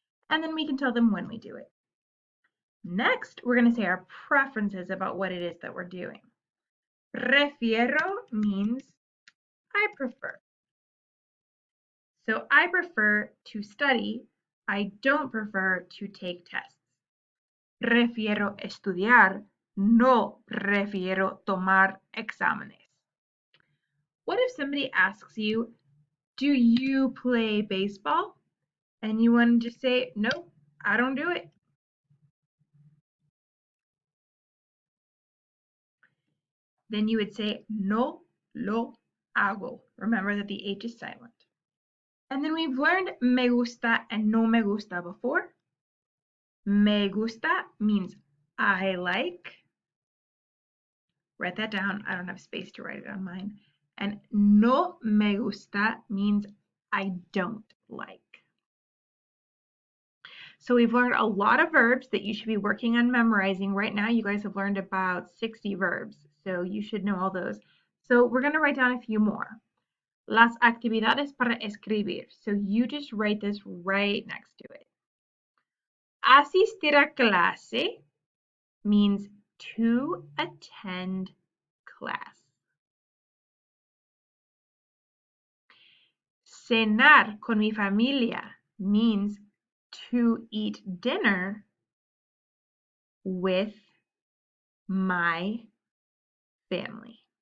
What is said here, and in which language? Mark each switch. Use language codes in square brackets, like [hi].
[en] And then we can tell them when we do it. Next, we're going to say our preferences about what it is that we're doing. Prefiero means I prefer. So I prefer to study. I don't prefer to take tests. [es] Prefiero estudiar. No prefiero tomar exámenes. [en] What if somebody asks you, do you play baseball? And you want to just say, nope, I don't do it. Then you would say, [es] no lo hago. [en] Remember that the H is silent. And then we've learned me gusta and no me gusta before. Me gusta means I like. Write that down. I don't have space to write it on mine. And [es] no me gusta [en] means I don't like. So we've learned a lot of verbs that you should be working on memorizing. Right now, you guys have learned about 60 verbs, so you should know all those. So we're going to write down a few more. [es] Las actividades para escribir. [en] So you just write this right next to it. [es] Asistir a clase [en] means to attend class. [es] Cenar con mi familia [en] means to eat dinner with my family.